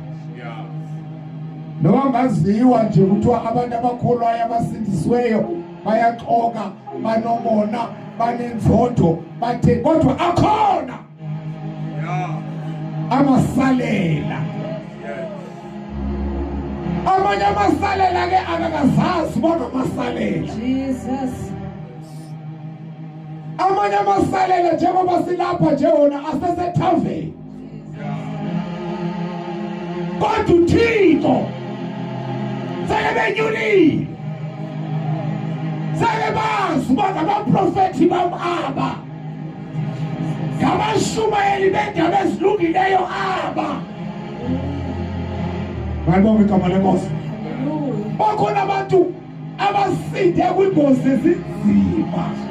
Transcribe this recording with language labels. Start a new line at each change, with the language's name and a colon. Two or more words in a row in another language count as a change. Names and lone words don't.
Zulu: noma ngaziwa nje kuthiwa abantu abakholwayo abasindisiweyo bayaxoka banomona banenzondo bathe kodwa akhona amasalela amanye amasalela ke akakazazi bona amasalela Jesus. amanye amasalela njengoba silapha nje wona asesethaveni kodwa uThixo sekebenyulile sekebazi bona abaprofethi bamaba ngabashumayeli bendaba ezilungileyo aba ngibonge igama lenkosi bakhona abantu abasinde kwingozi ezinzima